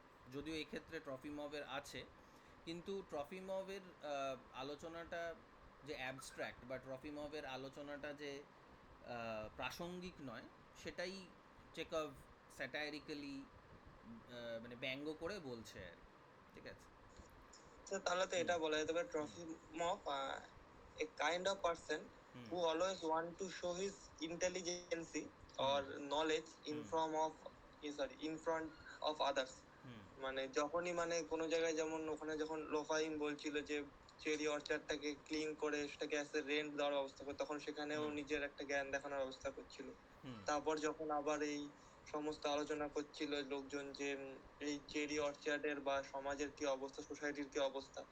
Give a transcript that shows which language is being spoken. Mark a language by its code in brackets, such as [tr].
[bn] যদিও এক্ষেত্রে ট্রফি মবের আছে, কিন্তু ট্রফি মবের আলোচনাটা যে অ্যাবস্ট্র্যাক্ট, বা ট্রফি মবের আলোচনাটা যে প্রাসঙ্গিক নয়, সেটাই চেকভ স্যাটারিক্যালি মানে ব্যঙ্গ করে বলছে আর কি। ঠিক আছে। তো তাহলে তো এটা বলা যেতে পারে trophy মফ [en] a kind of person hmm who always want to show his intelligence or knowledge in hmm front of in front of others. Hmm [bn] মানে যখনই মানে কোনো জায়গায়, যেমন ওখানে যখন লোফাইম বলছিল যে চেরি অর্চার্ডটাকে ক্লিন করে সেটাকে অ্যাজ রেন্ট দেওয়ার ব্যবস্থা করে, তখন সেখানেও হুম। নিজের একটা জ্ঞান দেখানোর ব্যবস্থা করছিল। হুম তারপর যখন আবার এই সমস্ত আলোচনা করছিল লোকজন যে এই চেরি অর্চার্ডের বা সমাজের কি অবস্থা, সোসাইটির কি অবস্থা,